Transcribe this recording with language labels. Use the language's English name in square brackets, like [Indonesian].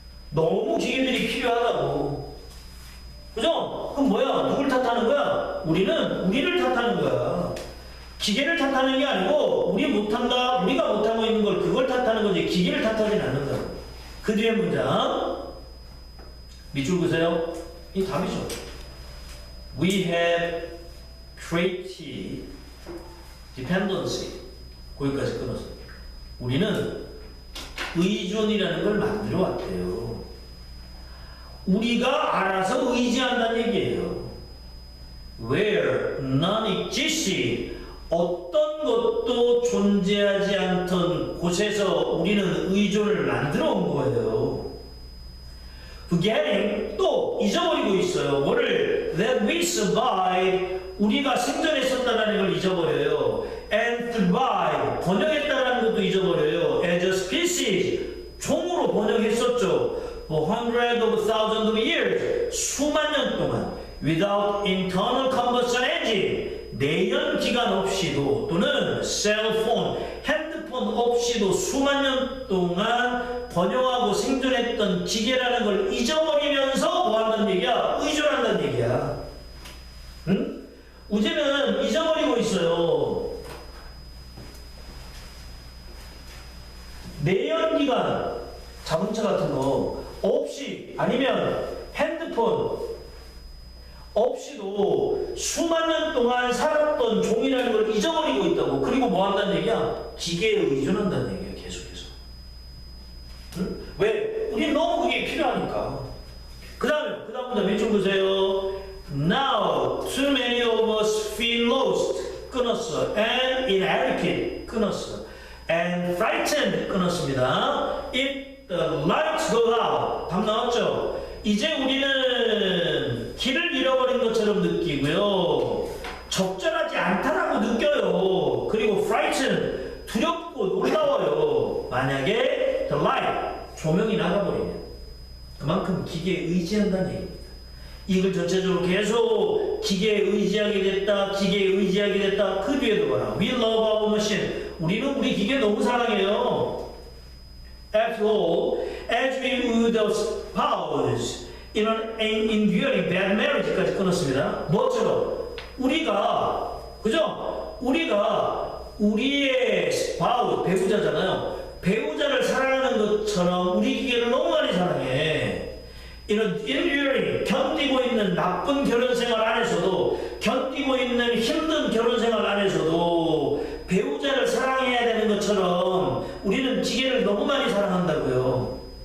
[Korean] 너무 기계들이 필요하다고. 그죠? 그럼 뭐야? 누굴 탓하는 거야? 우리를 탓하는 거야. 기계를 탓하는 게 아니고 우리가 못하고 있는 걸 그걸 탓하는 거지 기계를 탓하진 않는다고. 그 뒤에 문장 밑줄 그세요. 이 답이죠. [English] We have created dependency. [Korean] 거기까지 끊었어요. 우리는 의존이라는 걸 만들어 왔대요. 우리가 알아서 의지한다는 얘기예요. [English] Where none exists, [Korean] 어떤 것도 존재하지 않던 곳에서 우리는 의존을 만들어 온 거예요. [English] Forgetting, [Korean] 또 잊어버리고 있어요. 뭐를? [English] That we survive, [Korean] 우리가 생존했었다는 걸 잊어버려요. [English] And thrive, [Korean] 번영했다는 것도 잊어버려요. [English] As a species, [Korean] 종으로 번영했었죠. For hundreds of thousands of years, 수만 년 동안 [English] without internal combustion engine, [Korean] 내연 기관 없이도 또는 셀폰, 핸드폰 없이도 수만 년 동안 번영하고 생존했던 기계라는 걸 잊어버리면서 뭐 한다는 얘기야? 의존한다는 얘기야. 응? 우리는 잊어버리고 있어요. 내연기관, 자동차 같은 거 없이, 아니면 핸드폰 없이도 수만 년 동안 살았던 종이라는 걸 잊어버리고 있다고. 그리고 뭐 한다는 얘기야? 기계에 의존한다는 얘기야, 계속해서. 응? 왜? 우리 너무 그게 필요하니까. 그 다음부터 밑줄 보세요. [English] Now, too many of us feel lost. [Korean] 끊었어. [English] And inadequate. 끊었어. And frightened. [Korean] 끊었습니다. [English] If the lights go out. [Korean] 답 나왔죠? 이제 우리는 길을 잃어버린 것처럼 느끼고요. 적절하지 않다라고 느껴요. 그리고 frightened. 두렵고 놀라워요. 만약에 [English] the light. [Korean] 조명이 나가버리면. 그만큼 기계에 의지한다는 얘기입니다. 이걸 전체적으로 계속 기계에 의지하게 됐다, 기계에 의지하게 됐다. 그 뒤에도 봐라. [English] We love our machine. [Korean] 우리는 우리 기계 너무 사랑해요. [English] After all, as we would spouse in an enduring bad marriage [Korean] 까지 끊었습니다. 뭐처럼? 우리가, 그죠? 우리가 우리의 spouse, 배우자잖아요. 배우자를 사랑하는 것처럼 우리 기계를 너무 많이 사랑해. 이런 enduring, 견디고 있는 나쁜 결혼생활 안에서도, 견디고 있는 힘든 결혼생활 안에서도 배우자를 사랑해야 되는 것처럼 우리는 기계를 너무 많이 사랑한다고요.